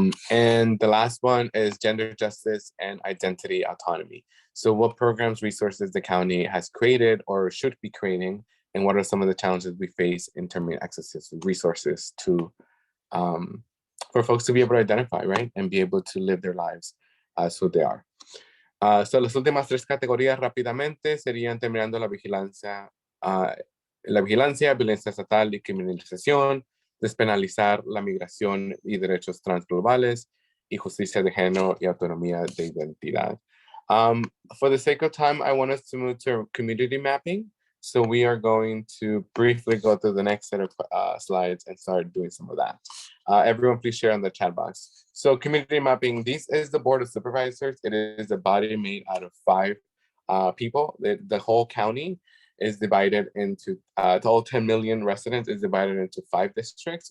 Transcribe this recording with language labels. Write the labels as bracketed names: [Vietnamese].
[English] And the last one is gender justice and identity autonomy. So what programs, resources the county has created or should be creating, and what are some of the challenges we face in terms of access to resources to for folks to be able to identify, right, and be able to live their lives as who they are. [Spanish] So las últimas tres categorías rápidamente serían terminando la vigilancia, violencia estatal y criminalización, despenalizar la migración y derechos transglobales, y justicia de género y autonomía de identidad. [English] For the sake of time, I want us to move to community mapping. So we are going to briefly go through the next set of slides and start doing some of that. Everyone please share on the chat box. So community mapping, this is the Board of Supervisors. It is a body made out of 5 people. The whole county is divided into, all 10 million residents is divided into 5 districts.